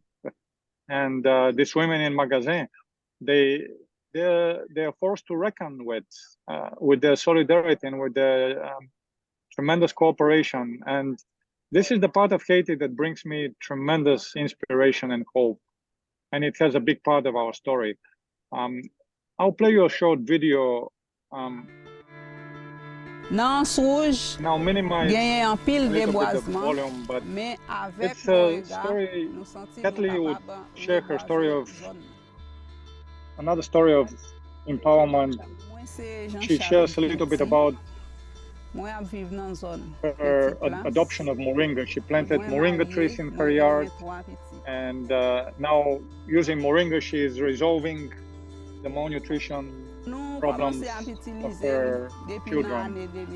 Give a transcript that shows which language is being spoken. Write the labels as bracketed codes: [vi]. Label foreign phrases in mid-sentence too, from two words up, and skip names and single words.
[en] And these women in Magasin, they're forced to reckon with their solidarity and with their tremendous cooperation. And this is the part of Haiti that brings me tremendous inspiration and hope. And it has a big part of our story. I'll play you a short video. [ht] Nan souj, genyen an pil deboazman, men avek nou regard, nou santi nou kapab [en] share her story of another story of empowerment. She shares a little bit about her adoption of moringa. She planted moringa trees in her yard, and now using moringa, she is resolving the malnutrition problems of her children.